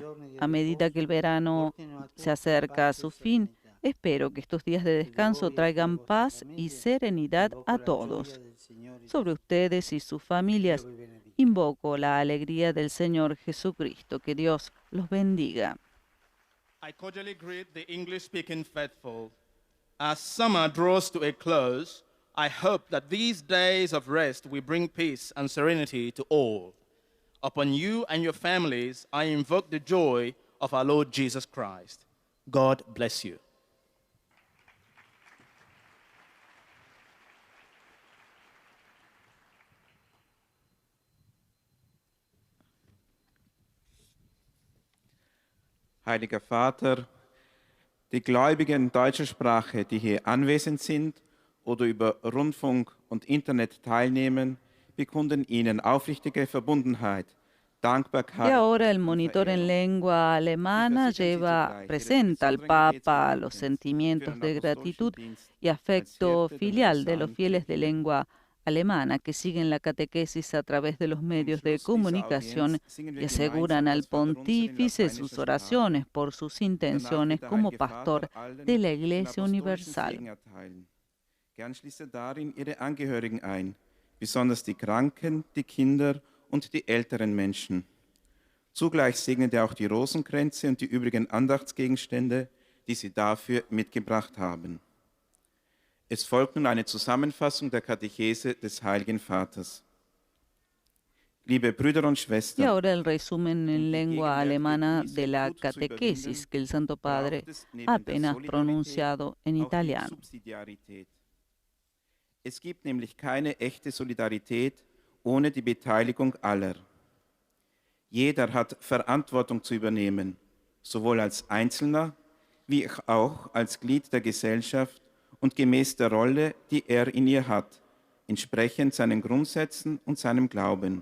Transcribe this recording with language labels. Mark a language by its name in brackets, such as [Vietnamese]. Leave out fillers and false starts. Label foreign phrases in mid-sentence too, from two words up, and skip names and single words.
[Spanish] A medida que el verano se acerca a su fin, espero que estos días de descanso traigan paz y serenidad a todos. Sobre ustedes y sus familias, invoco la alegría del Señor Jesucristo. Que Dios los bendiga. [English] I cordially greet the English-speaking faithful. As summer draws to a close, I hope that these days of rest will bring peace and serenity to all. Upon you and your families, I invoke the joy of our Lord Jesus Christ. God bless you. [German] Heiliger Vater, die Gläubigen deutscher Sprache, die hier anwesend sind oder über Rundfunk und Internet teilnehmen, bekunden Ihnen aufrichtige Verbundenheit, Dankbarkeit. [Spanish] Y ahora el monitor en lengua alemana presenta al Papa los sentimientos de gratitud y afecto filial de los fieles de lengua alemana que siguen la catequesis a través de los medios de comunicación y aseguran al pontífice sus oraciones por sus intenciones como pastor de la Iglesia Universal. [German] Gern schließt darin ihre Angehörigen ein, besonders die Kranken, die Kinder und die älteren Menschen. Zugleich segnet er auch die Rosenkränze und die übrigen Andachtsgegenstände, die sie dafür mitgebracht haben. Es folgt nun eine Zusammenfassung der Katechese des Heiligen Vaters. Liebe Brüder und [Spanish] Y [German] Schwestern, [Spanish] ahora el resumen en lengua alemana de la catequesis que el Santo Padre ha apenas pronunciado en italiano. [German] Es gibt nämlich keine echte Solidarität ohne die Beteiligung aller. Jeder hat Verantwortung zu übernehmen, sowohl als Einzelner wie auch als Glied der Gesellschaft und gemäß der Rolle, die er in ihr hat, entsprechend seinen Grundsätzen und seinem Glauben.